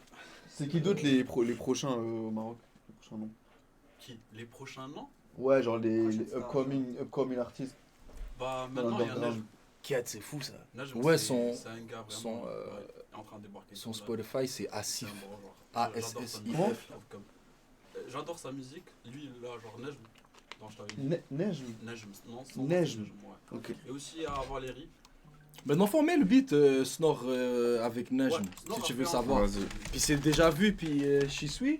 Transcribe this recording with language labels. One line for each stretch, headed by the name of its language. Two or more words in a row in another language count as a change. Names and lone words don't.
French: C'est qui d'autre les prochains au Maroc? Les prochains noms? Qui? Les prochains noms? Ouais, genre les upcoming artistes. Bah maintenant il y a Nejm. Kat, c'est fou ça. Nejm, Ouais, c'est son- c'est un gars vraiment son, en train de débarquer. Son sur la- Spotify, c'est c'est un Asif. bon genre. A-S-S-I-F. J'adore sa musique, comme- J'adore sa musique. Lui là, genre Nejm. Non, je t'avais dit. Neige. Nejm, non, son Nejm. ouais. Ok. Et aussi à Valérie. Maintenant, faut mettre le beat Snore avec Nejm, Ouais, Snore si tu a veux fait un- savoir. Vas-y. Puis c'est déjà vu, puis J'y suis.